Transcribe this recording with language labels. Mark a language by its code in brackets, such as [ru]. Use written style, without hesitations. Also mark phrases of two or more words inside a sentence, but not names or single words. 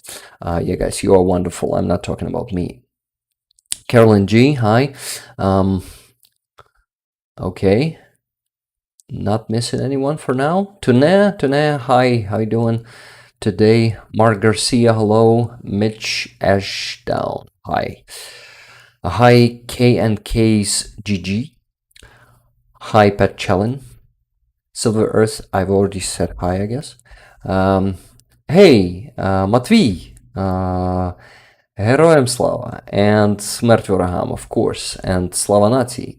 [en] Yeah, guys, you are wonderful. I'm not talking about me. Carolyn G, hi. Okay. Not missing anyone for now. Tune, hi. How you doing today? Mark Garcia, hello. Mitch Ashdown, hi. Hi, K and K's GG. Hi, Pat Challen. Silver Earth, I've already said hi, I guess. Hey, Matvey, [uk] Героям слава, [en] and [uk] Смерть ворогам, [en] of course, and Slavanati.